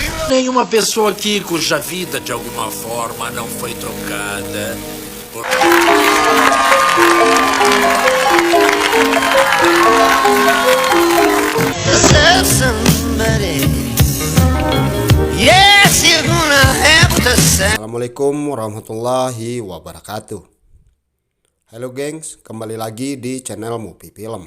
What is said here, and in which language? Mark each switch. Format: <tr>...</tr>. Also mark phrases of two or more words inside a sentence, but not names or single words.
<pt>Tem uma pessoa aqui cuja vida de alguma forma não foi trocada por...</pt> <ar>السلام عليكم ورحمة الله وبركاته.</ar> <id>Halo gengs, kembali lagi di channel Mupi Film.</id>